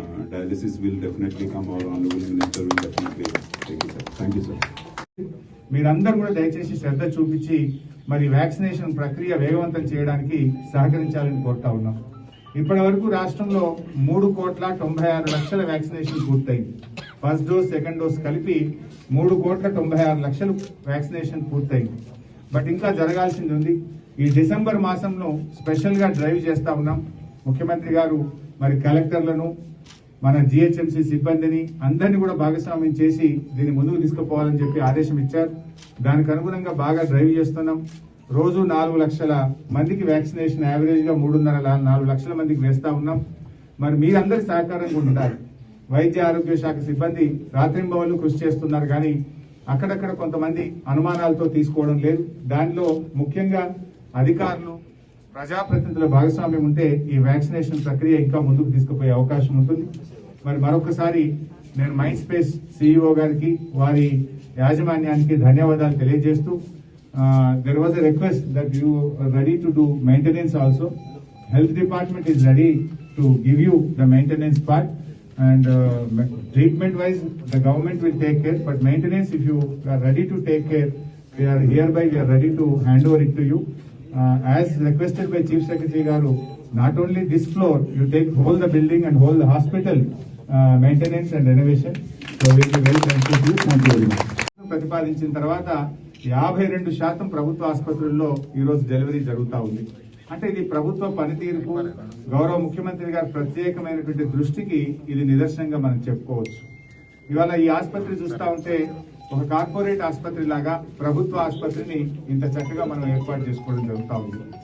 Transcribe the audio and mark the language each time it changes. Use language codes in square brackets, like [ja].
[en] Dialysis will definitely come. Our honorable minister will definitely take it up. Thank you, sir. [te] మీరందరూ కూడా దయచేసి శ్రద్ధ చూపించి మరి వ్యాక్సినేషన్ ప్రక్రియ వేగవంతం చేయడానికి సహకరించాలని కోరుతా ఉన్నాం. ఇప్పటి వరకు రాష్ట్రంలో 3,96,00,000 వ్యాక్సినేషన్ పూర్తయింది. ఫస్ట్ డోస్, సెకండ్ డోస్ కలిపి 3,96,00,000 వ్యాక్సినేషన్ పూర్తయింది. బట్ ఇంకా జరగాల్సింది ఉంది. ఈ డిసెంబర్ మాసంలో స్పెషల్ గా డ్రైవ్ చేస్తా ఉన్నాం. ముఖ్యమంత్రి గారు మరి కలెక్టర్లను, మన జిహెచ్ఎంసీ సిబ్బందిని అందరినీ కూడా భాగస్వామ్యం చేసి దీన్ని ముందుకు తీసుకుపోవాలని చెప్పి ఆదేశం ఇచ్చారు. దానికి అనుగుణంగా బాగా డ్రైవ్ చేస్తున్నాం. రోజు 4 లక్షల మందికి వ్యాక్సినేషన్ యావరేజ్ గా 3.5-4 లక్షల మందికి వేస్తా ఉన్నాం. మరి మీరందరి సహకారం కూడా ఉండాలి. వైద్య ఆరోగ్య శాఖ సిబ్బంది రాత్రింబవళ్లు కృషి చేస్తున్నారు, కానీ అక్కడక్కడ కొంతమంది అనుమానాలతో తీసుకోవడం లేదు. దానిలో ముఖ్యంగా అధికారులు, ప్రజాప్రతినిధుల భాగస్వామ్యం ఉంటే ఈ వ్యాక్సినేషన్ ప్రక్రియ ఇంకా ముందుకు తీసుకుపోయే అవకాశం ఉంటుంది. మరి మరొకసారి నేను మైండ్ స్పేస్ సిఇఓ గారికి, వారి యాజమాన్యానికి ధన్యవాదాలు తెలియజేస్తూ, there was a request that you are ready to do maintenance also. [en] Health department is ready to give you the maintenance part, and treatment wise the government will take care, but maintenance, if you are ready to take care, we are ready to hand over it to you. as requested by Chief Secretary Garu, not only this floor, you take whole the building and whole the hospital maintenance and renovation. So we will be very thankful to you. Thank you very much. [te] ప్రతిపాదించిన తర్వాత 52% ప్రభుత్వ ఆసుపత్రుల్లో ఈ రోజు delivery జరుగుతూ ఉంది. అంటే ఇది ప్రభుత్వ పనితీరుకు గౌరవ ముఖ్యమంత్రి గారి ప్రత్యేకమైనటువంటి దృష్టికి ఇది నిదర్శనంగా మనం చెప్పుకోవచ్చు. ఇవాళ ఈ ఆసుపత్రి చూస్తా ఉంటే ఒక కార్పొరేట్ ఆసుపత్రి లాగా ప్రభుత్వ ఆసుపత్రిని ఇంత చక్కగా మనం ఏర్పాటు చేసుకోవడం జరుగుతూ ఉంది.